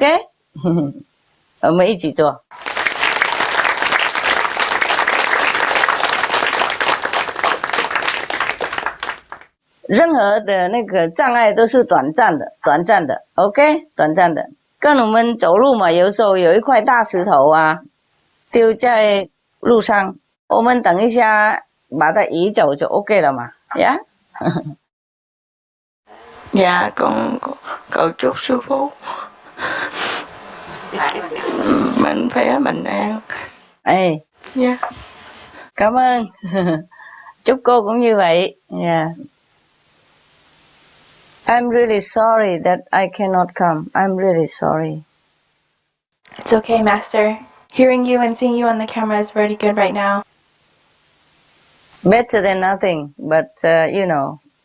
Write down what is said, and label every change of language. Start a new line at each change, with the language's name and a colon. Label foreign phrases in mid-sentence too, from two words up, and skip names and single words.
Chinese: 我们一起做。任何的那个障碍都是短暂的 ，OK？ 短暂的。跟我们走路嘛，有时候有一块大石头啊，丢在路上，我们等一下把它移走就 OK 了嘛，呀、yeah?
Vietnamese: Dạ con cầu chúc sư phụ mạnh khỏe bình an. Ê, Dạ. Cảm ơn. Chúc cô cũng như vậy.
English: Yeah. I'm really sorry that I cannot come. I'm really sorry. It's okay, Master. Hearing you and seeing you on the camera is very good right now. Better than nothing, but you know.